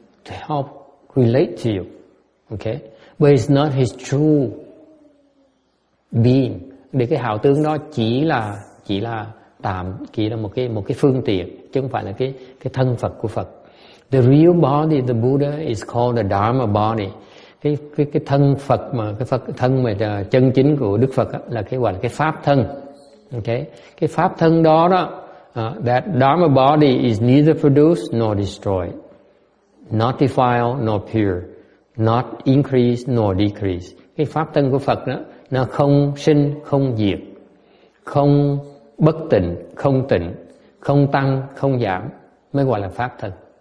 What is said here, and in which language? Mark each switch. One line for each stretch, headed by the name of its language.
English: to help relate to you. Okay? But it's not his true being.
Vietnamese: Để cái hào tướng đó chỉ là một cái phương tiện, chứ không phải là cái thân Phật của Phật.
English: The real body of the Buddha is called the Dharma body.
Vietnamese: Cái thân Phật mà thân mà chân chính của Đức Phật là cái gọi là cái pháp thân.
English: Okay?
Vietnamese: Cái pháp thân đó
English: that Dharma body is neither produced nor destroyed, not defiled nor pure, not increased nor decreased.
Vietnamese: Cái pháp thân của Phật đó nó không sinh, không diệt, không bất tịnh, không tịnh, không tăng, không giảm, mới gọi là pháp thân.